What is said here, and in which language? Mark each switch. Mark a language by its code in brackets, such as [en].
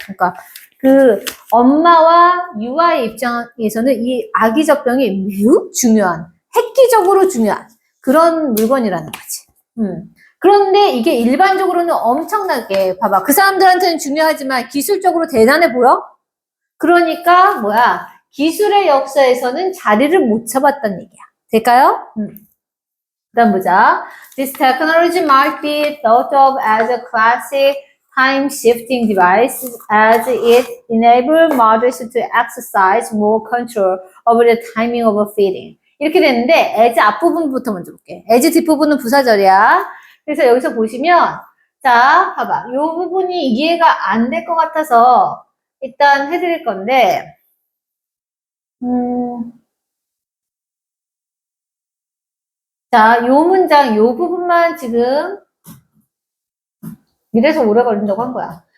[ko] 그러니까 그 엄마와 유아의 입장에서는 이 아기 젖병이 매우 중요한, 획기적으로 중요한 그런 물건이라는 거지. 그런데 이게 일반적으로는 엄청나게, 봐봐. 그 사람들한테는 중요하지만 기술적으로 대단해 보여? 그러니까 뭐야? 기술의 역사에서는 자리를 못 잡았다는 얘기야. 될까요? 그다음 보자. [en] This technology might be thought of as a classic time-shifting device as it enables mothers to exercise more control over the timing of feeding. [ko] 이렇게 되는데 as 앞부분부터 먼저 볼게. as 뒷부분은 부사절이야. 그래서 여기서 보시면 자, 봐봐. 이 부분이 이해가 안 될 것 같아서 일단 해드릴 건데 자, 요 문장, 요 부분만 지금 이래서 오래 걸린다고 한 거야.